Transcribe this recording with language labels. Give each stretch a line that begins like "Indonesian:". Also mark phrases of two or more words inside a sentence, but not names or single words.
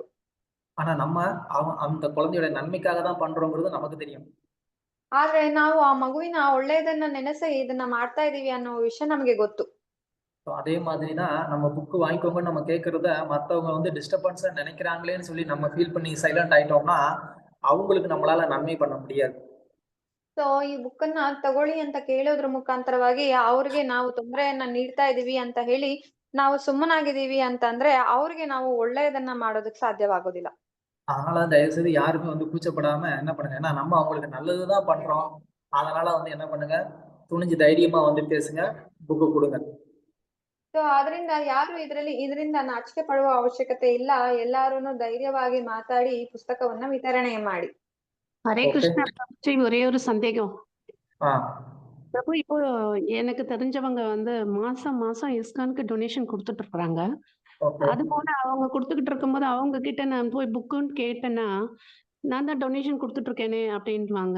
Tamil: ஆனா நம்ம அந்த குழந்தையோட நன்மைக்காக தான் பண்றோங்கிறது நமக்கு தெரியும்.
Kannada: ಆದ್ರೆ ನಾವು ಆ ಮಗುವಿನ ಒಳ್ಳೇದನ್ನ ನೆನೆಸಿ ಇದನ್ನ ಮಾಡ್ತಾ ಇದೀವಿ ಅನ್ನೋ ವಿಷಯ ನಮಗೆ ಗೊತ್ತು.
Tamil: அதே மாதிரிதான் நம்ம புக் வாங்கிக்கோங்க நம்ம கேட்கறத மத்தவங்க வந்து டிஸ்டர்பன்ஸா நினைக்கிறாங்களேன்னு சொல்லி நம்ம ஃபீல் பண்ணி சைலண்ட் ஆயிட்டோம்னா அவங்களுக்கு நம்மளால நன்மை பண்ண முடியாது.
Kannada: ಸೊ ಈ ಬುಕ್ ಅನ್ನ ತಗೊಳ್ಳಿ ಅಂತ ಕೇಳೋದ್ರ ಮುಖಾಂತರವಾಗಿ ಅವ್ರಿಗೆ ನಾವು ತೊಂದರೆಯನ್ನ ನೀಡ್ತಾ ಇದೀವಿ ಅಂತ ಹೇಳಿ ನಾವು ಸುಮ್ಮನಾಗಿದ್ದೀವಿ ಅಂತಂದ್ರೆ ಅವ್ರಿಗೆ ನಾವು ಒಳ್ಳೆಯದನ್ನ ಮಾಡೋದಕ್ಕೆ ಸಾಧ್ಯವಾಗೋದಿಲ್ಲ.
Tamil: அதனால தயவு செய்து யாருமே வந்து கூச்சப்படாம என்ன பண்ணுங்க, ஏன்னா நம்ம அவங்களுக்கு நல்லதுதான் பண்றோம், அதனால வந்து என்ன பண்ணுங்க, துணிஞ்சு தைரியமா வந்து பேசுங்க, புக்கு கொடுங்க.
Kannada: ಸೊ ಅದರಿಂದ ಯಾರು ಇದರಿಂದ ನಾಚಿಕೆ ಪಡುವ ಅವಶ್ಯಕತೆ ಇಲ್ಲ. ಎಲ್ಲಾರು ಧೈರ್ಯವಾಗಿ ಮಾತಾಡಿ ಈ ಪುಸ್ತಕವನ್ನ ವಿತರಣೆ ಮಾಡಿ.
Tamil: ஹரே கிருஷ்ணா பிரபுஜி, ஒரே ஒரு சந்தேகம். பிரபு, இப்போ எனக்கு தெரிஞ்சவங்க வந்து மாசம் மாசம் இஸ்கானுக்கு டொனேஷன் கொடுத்துட்டு இருக்காங்க. அது போல அவங்க கொடுத்துக்கிட்டு இருக்கும்போது அவங்க கிட்ட நான் போய் புக்குன்னு கேட்டேன்னா, நான் தான் டொனேஷன் கொடுத்துட்டு இருக்கேனே அப்படின்வாங்க.